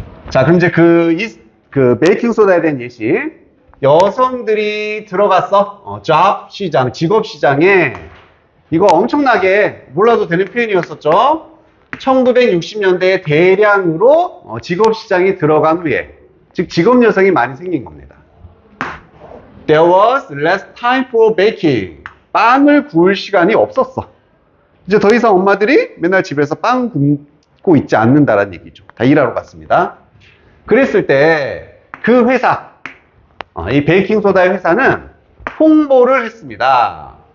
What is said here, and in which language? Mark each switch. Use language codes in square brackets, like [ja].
[ko] 자, 그럼 이제 그 베이킹 소다에 대한 예시. 여성들이 들어갔어. job 시장, 직업 시장에 이거 엄청나게 몰라도 되는 표현이었었죠. 1960년대에 대량으로 직업 시장이 들어간 후에, 즉 직업 여성이 많이 생긴 겁니다. [en] There was less time for baking. [ko] 빵을 구울 시간이 없었어. 이제 더 이상 엄마들이 맨날 집에서 빵 굽고 있지 않는다라는 얘기죠. 다 일하러 갔습니다. 그랬을 때 그 회사, 이 베이킹 소다의 회사는 홍보를 했습니다.